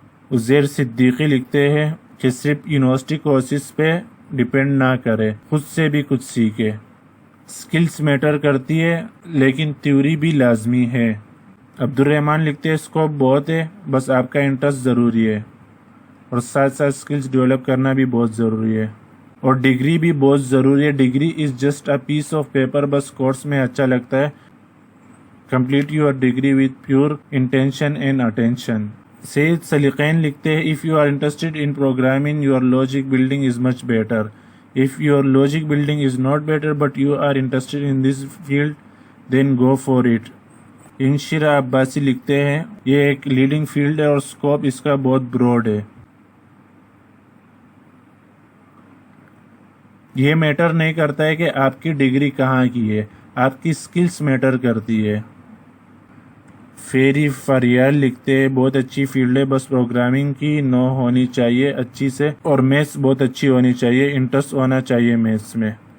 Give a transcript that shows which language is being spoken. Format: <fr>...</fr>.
<ur>عزیر صدیقی لکھتے ہیں کہ صرف یونیورسٹی کورسز پہ ڈیپینڈ نہ کرے، خود سے بھی کچھ سیکھے۔ سکلز میٹر کرتی ہے لیکن تھیوری بھی لازمی ہے۔ عبدالرحمن لکھتے ہیں اسکوپ بہت ہے، بس آپ کا انٹرسٹ ضروری ہے اور ساتھ ساتھ سکلز ڈیولپ کرنا بھی بہت ضروری ہے، اور ڈگری بھی بہت ضروری ہے۔</ur> <en>degree is just a piece of paper,</en> <ur>بس کورس میں اچھا لگتا ہے۔</ur> <en>Complete your degree with pure intention and attention.</en> <ur>سید سلیقین لکھتے ہیں</ur> <en>if you are interested in programming your logic building is much better. If your logic building is not better but you are interested in this field then go for it.</en> <ur>انشرا Abbasi لکھتے ہیں یہ ایک leading field ہے اور scope اس کا بہت Broad ہے۔ یہ میٹر نہیں کرتا ہے کہ آپ کی ڈگری کہاں کی ہے، آپ کی سکلز میٹر کرتی ہے۔ فیری فریال لکھتے ہیں بہت اچھی فیلڈ ہے، بس پروگرامنگ کی نو ہونی چاہیے اچھی سے، اور میتھس بہت اچھی ہونی چاہیے، انٹرسٹ ہونا چاہیے میتھس میں۔</ur>